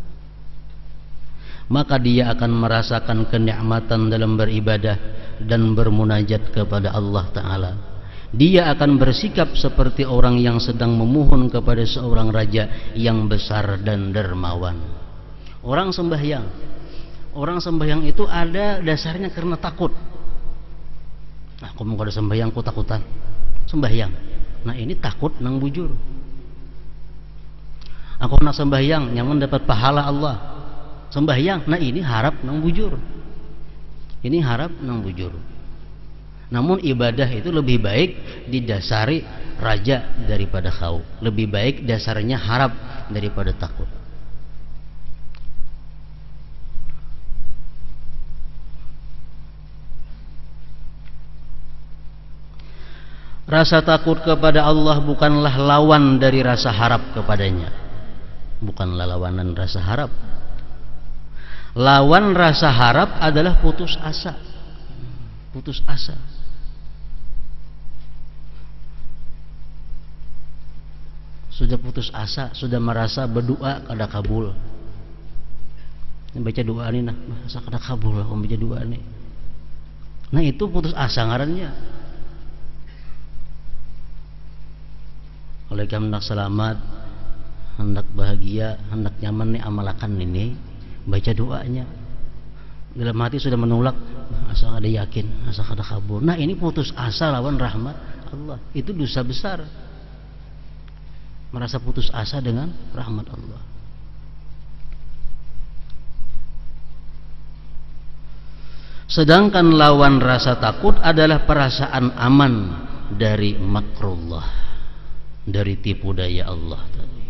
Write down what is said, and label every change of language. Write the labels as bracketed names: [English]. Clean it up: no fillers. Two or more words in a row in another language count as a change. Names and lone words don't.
[Indonesian] Maka dia akan merasakan kenikmatan dalam beribadah dan bermunajat kepada Allah Ta'ala. Dia akan bersikap seperti orang yang sedang memohon kepada seorang raja yang besar dan dermawan. Orang sembahyang itu ada dasarnya karena takut. Nah, [Banjar] kamu kalau sembahyang takutan sembahyang. Nah, ini takut nang bujur. Aku nak sembahyang yang mendapat pahala Allah. Sembahyang, nah ini harap nang bujur. Ini harap nang bujur. [Indonesian] Namun ibadah itu lebih baik didasari raja daripada khauf. Lebih baik dasarnya harap daripada takut. Rasa takut kepada Allah bukanlah lawan dari rasa harap kepadanya. [Banjar] Bukanlah lawanan rasa harap. [Indonesian] Lawan rasa harap adalah putus asa. Putus asa. [Banjar] Sudah putus asa, sudah merasa berdoa kada kabul. Baca doa ini nah, masa kada kabul aku baca doa ini. Nah, itu putus asa ngarannya. Oleh karena hendak selamat, hendak bahagia, hendak nyaman nih amalakan ini. Baca doanya dalam hati sudah menolak, asa ada yakin, asa ada kabur. Nah, ini putus asa lawan rahmat Allah. [Indonesian] Itu dosa besar. Merasa putus asa dengan rahmat Allah. Sedangkan lawan rasa takut adalah perasaan aman dari makrullah, dari tipu daya Allah tadi.